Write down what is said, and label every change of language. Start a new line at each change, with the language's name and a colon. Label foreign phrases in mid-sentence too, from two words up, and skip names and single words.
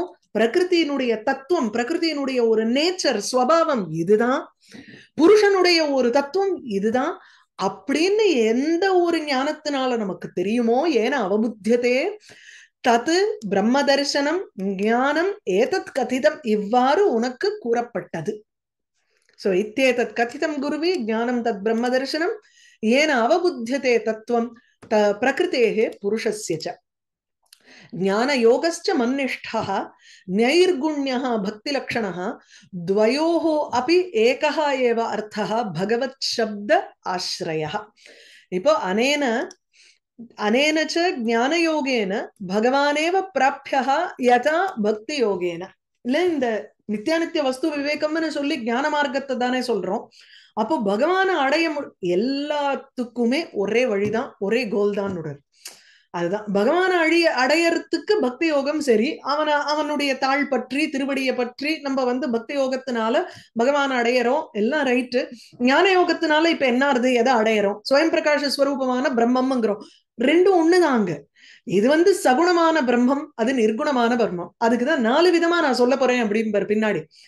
Tamil: பிரகிருத்தினுடைய தத்துவம், பிரகிருத்தினுடைய ஒரு நேச்சர் ஸ்வபாவம் இதுதான், புருஷனுடைய ஒரு தத்துவம் இதுதான் அப்படின்னு எந்த ஒரு ஞானத்தினால நமக்கு தெரியுமோ
Sanskrit: येन अवबुध्यते तत् ब्रह्म दर्शनम् ज्ञानम् एतत् कथितम्,
Tamil: இவ்வாறு உனக்கு கூறப்பட்டது.
Sanskrit: சோ इत्येतत् कथितम् गुरवि ज्ञानम् तत् ब्रह्म दर्शनम् येन अवबुध्यते तत्त्वम् प्रकृतेः पुरुषस्य च ज्ञानयोगश्च मन्निष्ठः नैर्गुण्यः भक्तिलक्षणः द्वयोः अपि एकः एव अर्थः भगवत् शब्द
Tamil: आश्रयः இப்போ
Sanskrit: अनेन च ज्ञानयोगेन भगवानेव प्राप्यः यथा भक्तियोगेन
Tamil: இல்ல இந்த நித்தியானித்திய வஸ்து விவேகம்னு சொல்லி ஞான மார்க்கத்தை தானே சொல்றோம் அப்போ பகவானை அடைய எல்லாத்துக்குமே ஒரே வழிதான் ஒரே கோல் தான் அதுதான் பகவான அடையறதுக்கு பக்தி யோகம் சரி அவனுடைய தாழ் பற்றி திருவடியை பற்றி நம்ம வந்து பக்தி யோகத்தினால பகவான அடையறோம் எல்லாம் ரைட்டு ஞான யோகத்தினால இப்ப என்ன ஆறுது எதை அடையறோம் ஸ்வயம் பிரகாஷ ஸ்வரூபமான பிரம்மம்ங்கிறோம் ரெண்டும் ஒண்ணுதாங்க இது வந்து சகுணமான பிரம்மம் அது நிர்குணமான பிரம்மம் அதுக்குதான் 4 விதமா நான் சொல்ல போறேன் அப்படின்னு பின்னாடி